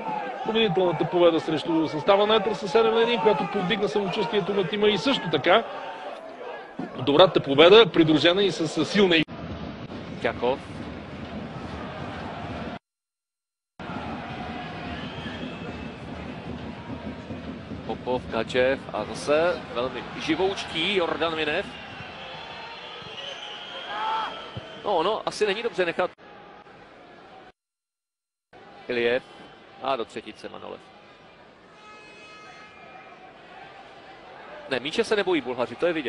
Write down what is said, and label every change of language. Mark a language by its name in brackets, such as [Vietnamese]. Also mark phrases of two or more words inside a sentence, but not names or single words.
[Bulgarian] Победителната победа срещу състава на Етър с 7-1, която повдигна самочувствието на тима и също така добрата победа, придружена и с силна игра. [Czech] Jakov. Popov, Gadžev a zase velmi živoučký Jordan Minev. No, asi není dobře nechat Iliev a do třetice Manolev. Ne, míče se nebojí Bulhaři, to je vidět.